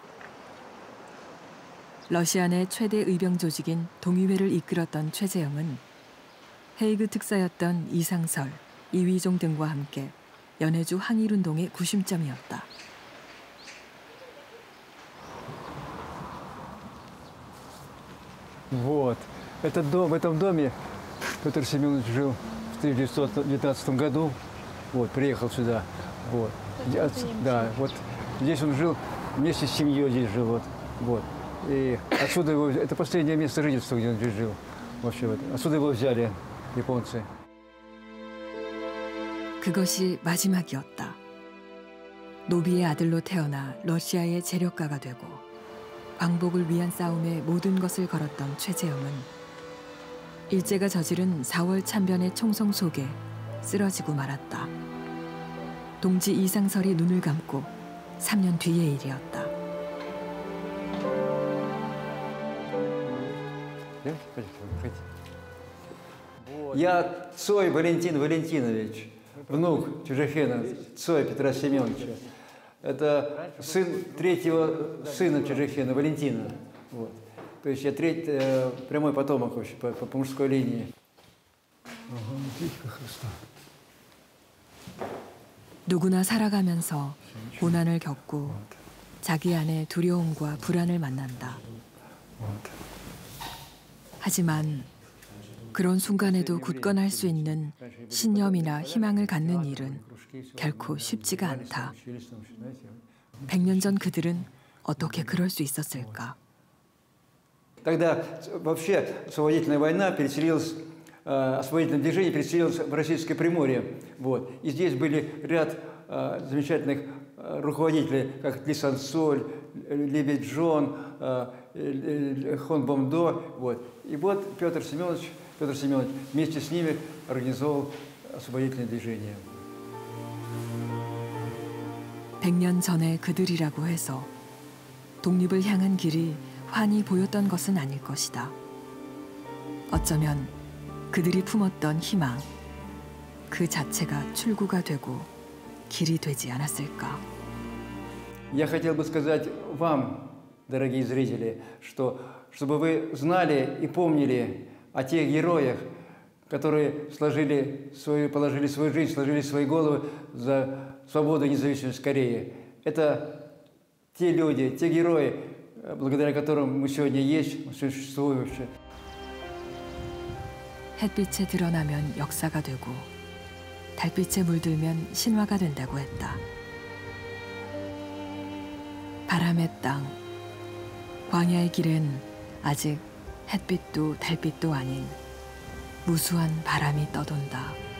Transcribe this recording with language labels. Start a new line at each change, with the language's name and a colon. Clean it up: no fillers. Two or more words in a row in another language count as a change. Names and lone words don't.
Korean: 러시아 내 최대 의병 조직인 동의회를 이끌었던 최재형은 헤이그 특사였던 이상설, 이휘종 등과 함께 연해주 항일운동의 구심점이었다.
Russian: Вот. Этот дом, в этом доме Петр Семенович жил в 1919 году. Вот, приехал сюда. Вот. Да, вот здесь он жил, вместе с семьей здесь жил. Вот. И отсюда его, это последнее место жительства, где он здесь жил. Вообще, вот. Отсюда его взяли японцы.
Korean: 그것이 마지막이었다. 노비의 아들로 태어나 러시아의 재력가가 되고 광복을 위한 싸움에 모든 것을 걸었던 최재형은 일제가 저지른 4월 참변의 총성 속에 쓰러지고 말았다. 동지 이상설이 눈을 감고 3년 뒤의 일이었다.
Russian: Я Цой Валентин Валентинович, внук Чужехена Цоя Петра Семеновича. Это сын третьего сына Чужехена, Валентина. Вот. То есть я прямой потомок вообще по мужской линии.
Korean: 누구나 살아가면서 고난을 겪고 자기 안에 두려움과 불안을 만난다. 하지만 그런 순간에도 굳건할 수 있는 신념이나 희망을 갖는 일은 결코 쉽지가 않다. 100년 전 그들은 어떻게 그럴 수 있었을까?
Russian: Тогда вообще освободительная война переселилась, освободительное движение переселилось в Российское Приморье. Вот. И здесь были ряд замечательных руководителей, как Ли Сансоль, Лебедь-Джон, Хон Бомдо. Вот. И вот Петр Семенович вместе с ними организовал освободительное движение.
Korean: 100년 전의 그들이라고 해서 독립을 향한 길이 환히 보였던 것은 아닐 것이다. 어쩌면 그들이 품었던 희망, 그 자체가 출구가 되고 길이 되지 않았을까.
Russian: Я хотел бы сказать вам, дорогие зрители, чтобы вы знали и помнили о тех героях, которые положили свою жизнь, сложили свои головы за свободу и независимость Кореи. Это те люди, те герои, благодаря которым мы сегодня есть, мы сегодня существуем вообще.
Korean: 햇빛에 드러나면 역사가 되고 달빛에 물들면 신화가 된다고 했다. 바람의 땅, 광야의 길엔 아직 햇빛도 달빛도 아닌 무수한 바람이 떠돈다.